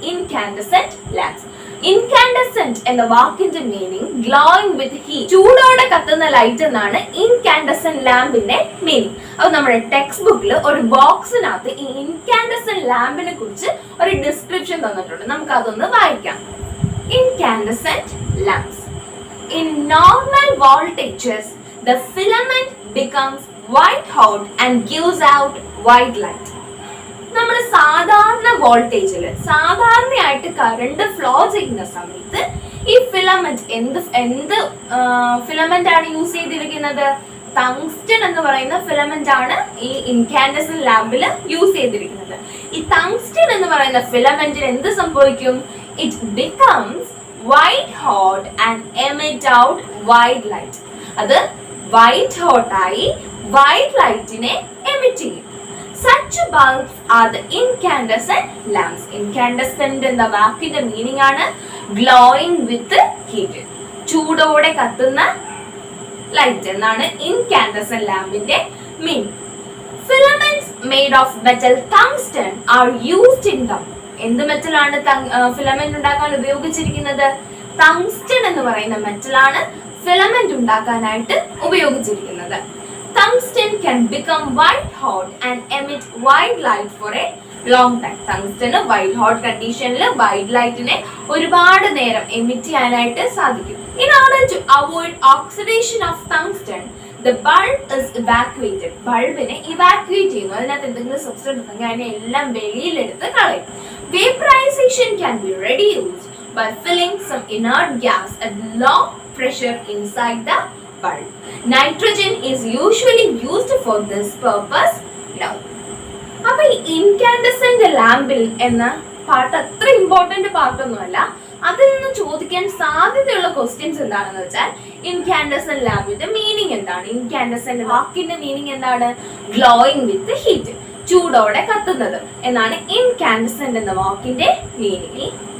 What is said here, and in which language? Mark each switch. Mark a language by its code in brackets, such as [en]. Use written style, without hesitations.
[ml] Incandescent lamps. Incandescent എന്ന വാക്കിന്റെ meaning [en] Glowing with heat. [ml] ചൂടോടെ കത്തുന്ന ലൈറ്റ് എന്നാണ് ഇൻകാൻഡസെന്റ് ലാമ്പിന്റെ മീനിങ്. അപ്പൊ നമ്മുടെ ടെക്സ്റ്റ് ബുക്കിൽ ഒരു ബോക്സിനകത്ത് ഈ ഇൻകാൻഡസെന്റ് ലാമ്പിനെ കുറിച്ച് ഒരു ഡിസ്ക്രിപ്ഷൻ തന്നിട്ടുണ്ട്. നമുക്ക് അതൊന്ന് വായിക്കാം. Incandescent lamps. [en] In normal voltages, the filament becomes white hot and gives out white light. [ml] നമ്മൾ സാധാരണ വോൾട്ടേജിൽ സാധാരണയായിട്ട് കറണ്ട് ഫ്ലോ ചെയ്യുന്ന സമയത്ത് ഈ ഫിലമെന്റ് എന്ത് ഫിലമെന്റ് ആണ് യൂസ് ചെയ്തിരിക്കുന്നത്? ടങ്സ്റ്റൺ എന്ന് പറയുന്ന ഫിലമെന്റ് ആണ് ഈ ഇൻകാൻഡസെന്റ് ലാമ്പിൽ യൂസ് ചെയ്തിരിക്കുന്നത്. ഈ ടങ്സ്റ്റൺ എന്ന് പറയുന്ന ഫിലമെന്റിന് എന്ത് സംഭവിക്കും? [en] It becomes white hot and emit out white light. [ml] അത് വൈറ്റ് ഹോട്ടായി വൈറ്റ് ലൈറ്റിനെ എമിറ്റ് ചെയ്യും. [en] Such bulbs are the incandescent lamps. [ml] Incandescent എന്ന വാക്കിന്റെ മീനിങ് ആണ് [en] glowing with heat. [ml] ചൂടോടെ കത്തുന്ന ലൈറ്റ് എന്നാണ് incandescent ലാമ്പിന്റെ meaning. [en] Filaments made of metal tungsten are used in them. [ml] എന്ത് മെറ്റലാണ് filament ഉണ്ടാക്കാൻ ഉപയോഗിച്ചിരിക്കുന്നത്? ടങ്സ്റ്റൺ എന്ന് പറയുന്ന മെറ്റലാണ് ഫിലമെന്റ് ഉണ്ടാക്കാനായിട്ട് ഉപയോഗിച്ചിരിക്കുന്നത്. [en] Tungsten can become white hot and emit white light for a long time. [ml] Tungsten white hot conditionൽ white lightനെ ഒരുപാട് നേരം emit ചെയ്യാനായിട്ട് സാധിക്കും. [en] In order to avoid oxidation of tungsten, the bulb is evacuated. [ml] ബൾബിനെ evacuate ചെയ്യുന്നു. അതിനകത്ത് എന്തെങ്കിലും substance ഉണ്ടെങ്കിൽ അതിനെ എല്ലാം വെളിയിലെടുത്ത് കളയും. [en] Vaporization can be reduced by filling some inert gas at low pressure inside the bulb. Nitrogen is usually used for this purpose now. [ml] അപ്പൊ ഈ incandescent ലാമ്പിൽ എന്ന പാർട്ട് അത്ര ഇമ്പോർട്ടന്റ് പാർട്ടൊന്നുമല്ല. അതിൽ നിന്ന് ചോദിക്കാൻ സാധ്യതയുള്ള ക്വസ്റ്റ്യൻസ് എന്താണെന്ന് വെച്ചാൽ ഇൻകാൻഡസെന്റ് ലാമ്പിന്റെ മീനിങ് എന്താണ്? ഇൻകാൻഡസെന്റ് വാക്കിന്റെ മീനിങ് എന്താണ്? [en] Glowing with heat. [ml] ചൂടോടെ കത്തുന്നത് എന്നാണ് ഇൻകാൻഡസെന്റ് എന്ന വാക്കിന്റെ മീനിങ്.